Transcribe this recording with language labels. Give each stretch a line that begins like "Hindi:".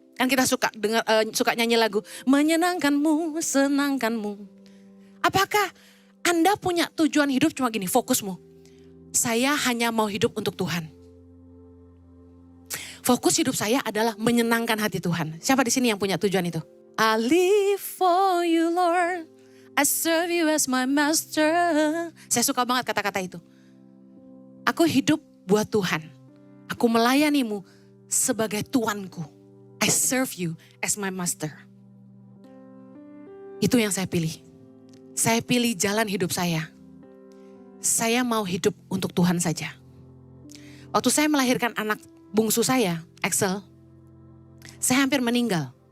Indonesian: Kan kita suka nyanyi lagu, menyenangkanmu, senangkanmu. Apakah Anda punya tujuan hidup cuma gini, fokusmu? Saya hanya mau hidup untuk Tuhan. Fokus hidup saya adalah menyenangkan hati Tuhan. Siapa di sini yang punya tujuan itu?
English: I live for you Lord, I serve you as my master.
Indonesian: Saya suka banget kata-kata itu. Aku hidup buat Tuhan. Aku melayanimu sebagai Tuanku.
English: I serve you as my master.
Indonesian: Itu yang saya pilih. Saya pilih jalan hidup saya. Saya mau hidup untuk Tuhan saja. Waktu saya melahirkan anak bungsu saya, Axel, saya hampir meninggal.